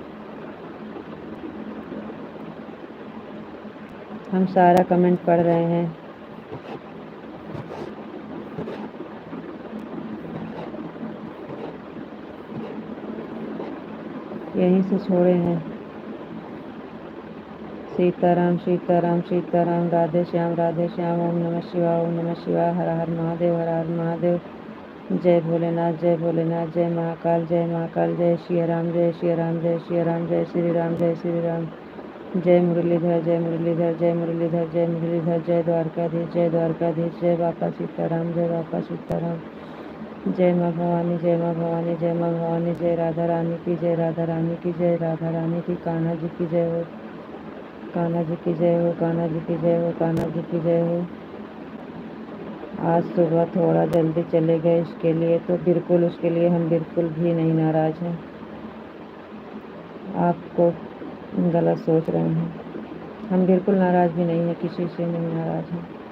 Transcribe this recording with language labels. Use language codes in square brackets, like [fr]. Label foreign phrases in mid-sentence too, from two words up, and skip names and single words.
[hi] हम सारा कमेंट पढ़ रहे हैं। यहीं से छोड़े हैं। सीताराम सीताराम सीताराम, राधे श्याम ओम नमः शिवाय ओम नमः शिवाय, हर हर महादेव हर हर महादेव। जय भोलेनाथ जय भोलेनाथ, जय महाकाल जय श्री राम जय श्री राम जय श्री राम जय श्री राम जय श्री राम। जय मुरलीधर जय मुरलीधर जय मुरलीधर जय मुरलीधर, जय द्वारकाधीश जय बापा सीताराम जय बापा सीताराम। जय माँ भवानी जय माँ भवानी जय माँ भवानी, जय राधा रानी की जय राधा रानी की जय राधा रानी की, कान्हा जी की जय हो कान्हा जी की जय हो कान्हा जी की जय हो कान्हा जी की जय हो। आज सुबह थोड़ा जल्दी चले गए, इसके लिए तो बिल्कुल उसके लिए हम बिल्कुल भी नहीं नाराज़ हैं। आपको गलत सोच रहे हैं, हम बिल्कुल नाराज़ भी नहीं हैं, किसी से नहीं नाराज़ हैं।